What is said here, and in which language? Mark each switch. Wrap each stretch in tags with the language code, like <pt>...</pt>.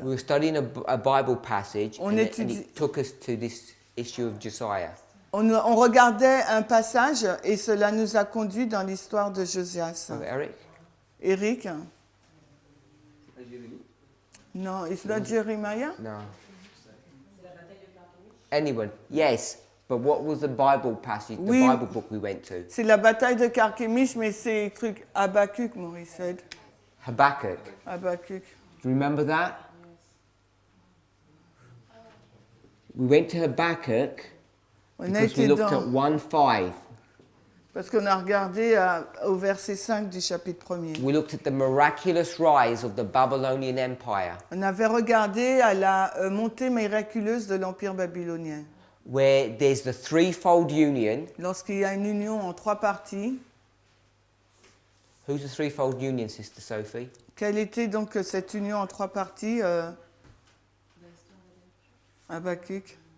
<en>We were studying a Bible passage,</en> <fr>On</fr> <en>and</en> <fr>étudie-</fr> <en>it took us to this issue of Josiah.</en> <fr>On regardait un passage et cela nous a conduit dans l'histoire de Josias.</fr> <en>Brother Eric?</en> <fr>Eric? C'est pas Jérémie?</fr> <en>Non, it's not Jeremiah? No. Anyone? Yes, but what was the Bible passage, the</en> <fr>Oui.</fr> <en>Bible book we went to?</en> <fr>C'est la bataille de Carchemish, mais c'est truc Habakkuk,</fr> <en>Maurice said. Habakkuk. Habakkuk. Do you remember that? We went to Habakkuk</en> <fr>On a</fr> <en>because we</en> <fr>été</fr> <en>looked at</en> <fr>dans...</fr> <en>1:5.</en> <fr>Parce qu'on a regardé au verset 5 du chapitre 1er.</fr> <en>We looked at the miraculous rise of the Babylonian Empire,</en> <fr>On avait regardé à la montée miraculeuse de l'Empire babylonien.</fr> <en>where there's the threefold union.</en> <fr>Lorsqu'il y a une union en 3 parties,</fr> <en>Who's the threefold union, Sister Sophie?</en> <fr>quelle était donc cette union en 3 parties Habakkuk.</fr>